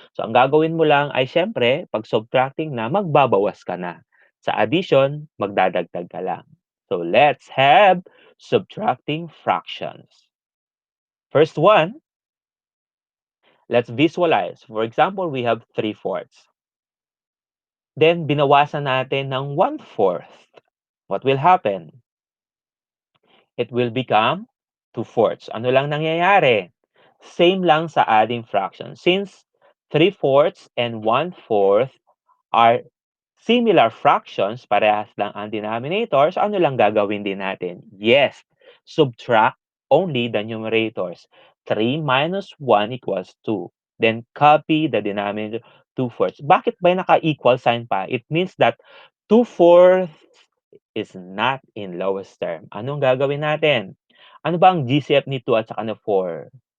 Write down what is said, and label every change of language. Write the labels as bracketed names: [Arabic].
[Filipino] So, ang gagawin mo lang ay syempre, pag subtracting na, magbabawas ka na. Sa addition, magdadagdag ka lang. [English] So, let's have subtracting fractions. First one, let's visualize. For example, we have 3/4. Then, [Filipino] binawasan natin ng [English] 1/4. What will happen? It will become 2/4. [Filipino] Ano lang nangyayari? Same lang sa adding fraction. [English] Since 3/4 and 1/4 are similar fractions, [Filipino] parehas lang ang denominators, ano lang gagawin din natin? [English] Yes, subtract only the numerators. 3 minus 1 equals 2. Then copy the denominator 2/4. [Filipino] Bakit ba naka-equal sign pa? [English] It means that 2/4 is not in lowest term. [Filipino] Anong gagawin natin? Ano ba ang GCF ni 2 at saka ng 4?